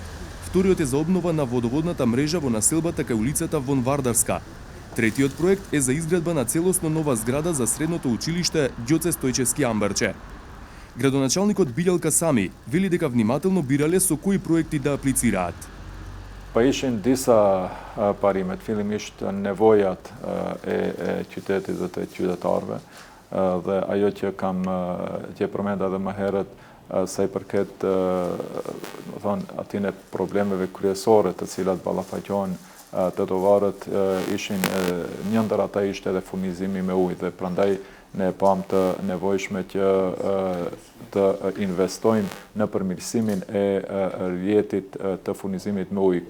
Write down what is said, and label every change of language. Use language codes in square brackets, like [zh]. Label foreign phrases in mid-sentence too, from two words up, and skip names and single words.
[mk] Вториот е за обнова на водоводната мрежа во населбата кај улицата Вон Вардарска. Третиот проект е за изградба на целосно нова зграда за средното училиште Ѓоце Стојчевски Амбарче. Градоначалникот Билјалка Сами вели дека внимателно бирале со кои проекти да аплицираат. [sq] Pa ishin disa parimet, fillimisht nevojat e qytetit dhe të qytetarëve dhe ajo që kam që përmenda edhe më herët sa i përket atine problemeve kryesore të cilat ballafaqohen tetovarët ishin një ndër ata ishte edhe furnizimi me ujë dhe prandaj ne pam të nevojshme që të investojmë në përmirësimin e rrjetit të furnizimit me ujë.